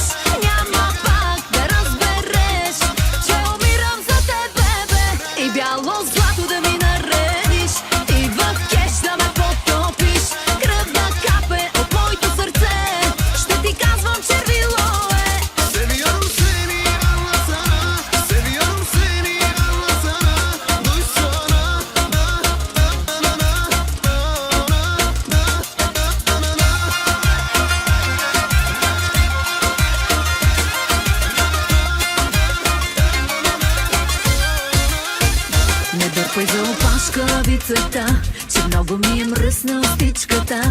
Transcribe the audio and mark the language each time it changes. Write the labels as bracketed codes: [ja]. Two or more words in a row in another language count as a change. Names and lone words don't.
[bg] Няма пак да разбереш, че умирам за тебе, бе. И бяло злато да ми наредиш, и в кеш да ме потопиш. Кръв да капе от моето сърце, ще ти казвам червило е. [tr] Seviyorum seni anlasana, seviyorum seni anlasana. Duysana, [bg] Не дърпай за опашка вицата, че много ми е мръсна устичката.